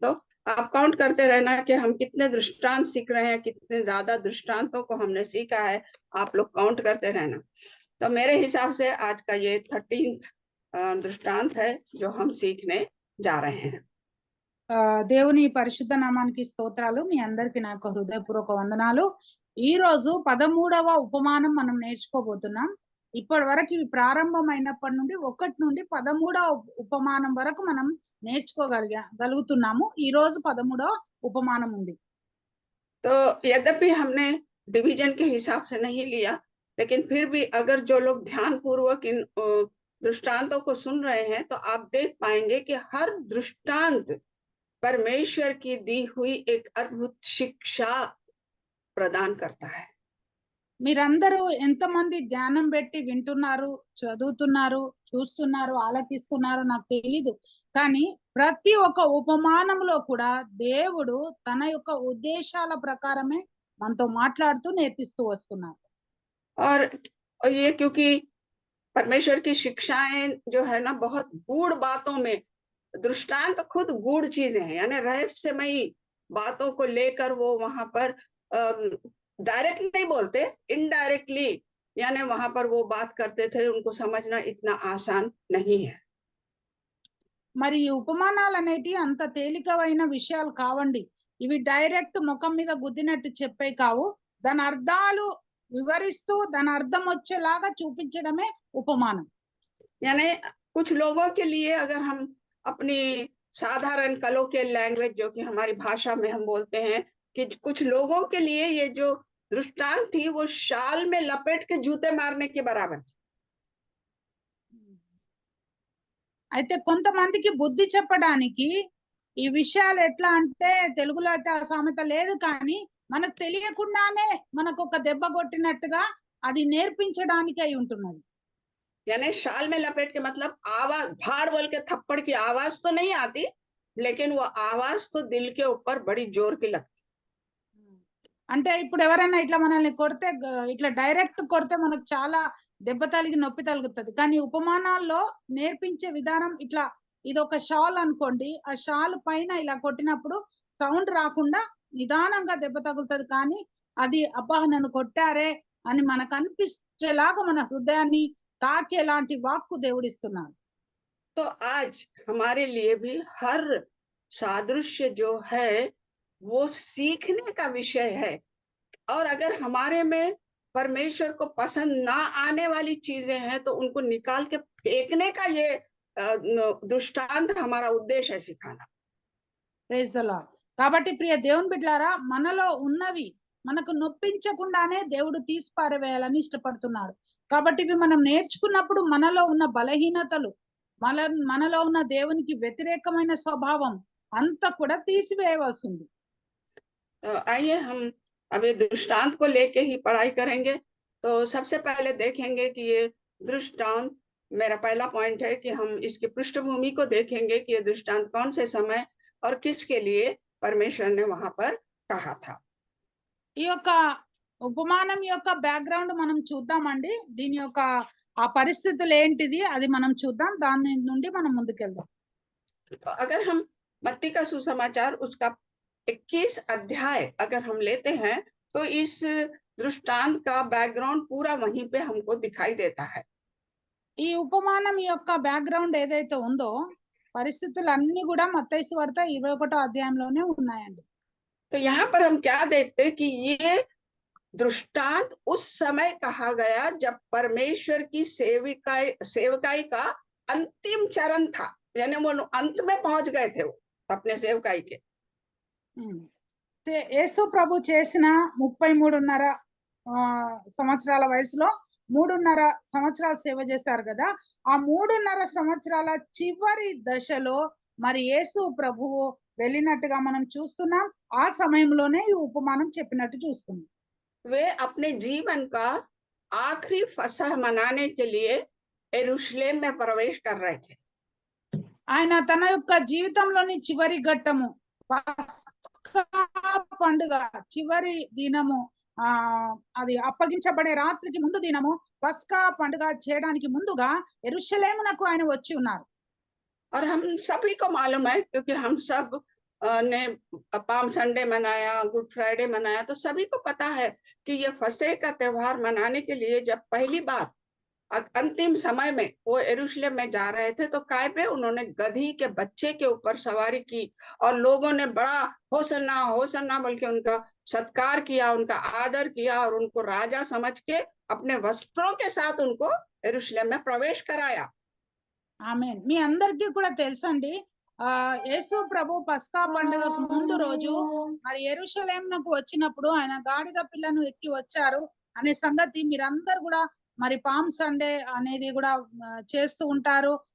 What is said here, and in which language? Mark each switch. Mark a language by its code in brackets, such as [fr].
[hi] तो आप काउंट करते रहना कि हम कितने दृष्टांत सीख रहे हैं, कितने ज्यादा दृष्टांतों को हमने सीखा है, आप लोग काउंट करते रहना। तो मेरे हिसाब से आज का ये 13th दृष्टांत है जो हम सीखने जा रहे हैं। [te] దేవుని పరిశుద్ధ నామానికి స్తోత్రాలు. మీ అందరికి నా యొక్క హృదయపూర్వక వందనాలు. ఈ రోజు 13వ ఉపమానం మనం నేర్చుకోబోతున్నాం. ఇప్పటి వరకు ఇవి ప్రారంభమైనప్పటి నుండి 1 నుండి 13వ ఉపమానం వరకు మనం నేర్చుకోగలుగుతున్నాము. ఈ రోజు 13వ ఉపమానం ఉంది. [hi] तो यद्यपि हमने डिवीजन के हिसाब से नहीं लिया, लेकिन फिर भी अगर जो लोग ध्यान पूर्वक इन दृष्टांतों को सुन रहे हैं, तो आप देख पाएंगे कि हर दृष्टांत परमेश्वर की दी हुई एक अद्भुत शिक्षा प्रदान करता है। [te] మీరందరూ ఎంతమంది ధ్యానం పెట్టి వింటున్నారు, చదువుతున్నారు, చూస్తున్నారు, ఆలకిస్తున్నారు నాకు తెలీదు, కానీ ప్రతి ఒక్క ఉపమానంలో కూడా దేవుడు తన యొక్క ఉద్దేశాల ప్రకారమే మనతో మాట్లాడుతూ నేర్పిస్తూ వస్తున్నారు. [hi] और ये क्योंकि परमेश्वर की शिक्षाएं जो है ना, बहुत गूढ़ बातों में, दृष्टांत खुद गूढ़ चीजें हैं, यानी रहस्यमयी बातों को लेकर वो वहां पर डायरेक्ट नहीं बोलते, इनडायरेक्टली यानी वहां पर वो बात करते थे। उनको समझना इतना आसान नहीं है। [te] మరి ఈ ఉపమానాలు అనేటి అంత తేలికమైన విషయాలు కావండి. ఇవి డైరెక్ట్ ముఖం మీద గుద్దినట్టు చెప్పే కావు. దాని అర్థాలు వివరిస్తూ దాని అర్థం వచ్చేలాగా చూపించడమే ఉపమానం. [hi] यानी कुछ लोगों के लिए अगर हम अपनी साधारण [en] colloquial language, [hi] जो कि हमारी भाषा में हम बोलते हैं, कि कुछ लोगों के लिए ये जो दृष्टांत थी वो शाल में लपेट के जूते मारने के बराबर थी। [te] అయితే కొంతమందికి బుద్ధి చెప్పడానికి ఈ విషయాలు ఎట్లా అంటే, తెలుగులో అయితే ఆ సామెత లేదు, కానీ మనకు తెలియకుండానే మనకు ఒక దెబ్బ కొట్టినట్టుగా అది నేర్పించడానికి అయి ఉంటున్నది. [hi] यानी शाल में लपेट के मतलब आवाज, भाड़ बोल के थप्पड़ की आवाज तो नहीं आती, लेकिन वो आवाज तो दिल के ऊपर बड़ी जोर की लगती। [te] అంటే ఇప్పుడు ఎవరైనా ఇట్లా మనల్ని కొడితే, ఇట్లా డైరెక్ట్ కొడితే మనకు చాలా దెబ్బ తగిలి నొప్పి తగులుతుంది, కానీ ఉపమానాల్లో నేర్పించే విధానం ఇట్లా, ఇది ఒక షాల్ అనుకోండి, ఆ షాల్ పైన ఇలా కొట్టినప్పుడు సౌండ్ రాకుండా నిదానంగా దెబ్బ తగులుతుంది, కానీ అది అబ్బా నన్ను కొట్టారే అని మనకు అనిపించేలాగా మన హృదయాన్ని తాకేలాంటి వాక్కు దేవుడిస్తున్నాడు. [hi] तो आज हमारे लिए भी हर सादृश्य जो है वो सीखने का विषय है, और अगर हमारे में परमेश्वर को पसंद ना आने वाली चीजें हैं तो उनको निकाल के फेंकने का ये दृष्टांत हमारा उद्देश्य है सिखाना। [en] Praise the Lord. [te] కాబట్టి ప్రియ దేవుని బిడ్డలారా, మనలో ఉన్నవి మనకు నొప్పించకుండానే దేవుడు తీసి పారవేయాలని ఇష్టపడుతున్నాడు. కాబట్టి ఇవి మనం నేర్చుకున్నప్పుడు మనలో ఉన్న బలహీనతలు, మనలో ఉన్న దేవునికి వ్యతిరేకమైన స్వభావం అంతా కూడా తీసివేయవలసింది. [hi] आइए हम अभी दृष्टांत को लेके ही पढ़ाई करेंगे। तो सबसे पहले देखेंगे कि ये दृष्टांत, मेरा पहला पॉइंट है कि हम इसकी पृष्ठभूमि को देखेंगे कि ये दृष्टांत कौन से समय और किसके लिए परमेश्वर ने वहां पर कहा था। [te] ఈ యొక్క ఉపమానం యొక్క బ్యాక్గ్రౌండ్ మనం చూద్దామండి. దీని యొక్క ఆ పరిస్థితులు ఏంటిది అది మనం చూద్దాం. దాని నుండి మనం ముందుకెళ్దాం. [hi] तो अगर हम मत्ती का सुसमाचार उसका 21 अध्याय अगर हम लेते हैं तो इस दृष्टांत का बैकग्राउंड पूरा वहीं पे हमको दिखाई देता है। [te] ఈ ఉపమానం యొక్క బ్యాక్గ్రౌండ్ ఏదైతే ఉందో పరిస్థితులు అన్ని కూడా మత్తయి సువార్త 21వ అధ్యాయంలోనే ఉన్నాయండి. [hi] तो यहाँ पर हम क्या देखते हैं कि ये दृष्टांत उस समय कहा गया जब परमेश्वर की सेवकाई का अंतिम चरण था, यानी वो अंत में पहुंच गए थे वो अपने सेवकाई के। [te] యేసు ప్రభు చేసిన 33.5 సంవత్సరాల వయసులో 3.5 సంవత్సరాలు సేవ చేశారు కదా. ఆ 3.5 సంవత్సరాల చివరి దశలో మరి యేసు ప్రభువు వెళ్ళినట్టుగా మనం చూస్తున్నాం. ఆ సమయంలోనే ఈ ఉపమానం చెప్పినట్టు చూస్తున్నాం. [hi] वे अपने जीवन का आखिरी फसह मनाने के लिए यरूशलेम में प्रवेश कर रहे थे। [te] ఆయన తన యొక్క జీవితంలోని చివరి ఘట్టము పస్కా పండుగ చివరి దినము, అది అప్పగించబడే రాత్రికి ముందు దినము పస్కా పండుగ చేయడానికి ముందుగా యెరూషలేమునకు ఆయన వచ్చి ఉన్నారు. [hi] और हम सभी को मालूम है क्योंकि हम सब ने पाम संडे मनाया, गुड फ्राइडे मनाया, तो सभी को पता है कि ये फसह का त्योहार मनाने के लिए जब पहली बार अंतिम समय में वो यरूशलेम में जा रहे थे तो कायबे उन्होंने गधी के बच्चे के ऊपर सवारी की और लोगों ने बड़ा होसन्ना होसन्ना बोल के उनका सत्कार किया, उनका आदर किया और उनको राजा समझ के अपने वस्त्रों के साथ उनको यरूशलेम में प्रवेश कराया। [te] ఆమేన్. మీ అందరికీ కూడా తెలుసండి, యేసు ప్రభు పస్కా పండుగకు ముందు రోజు మరి యెరూషలేమునకు వచ్చినప్పుడు ఆయన గాడిద పిల్లను ఎక్కి వచ్చారు అనే సంగతి మీరందరూ కూడా మరి పామ్ సండే అనేది కూడా చేస్తూ ఉంటారు.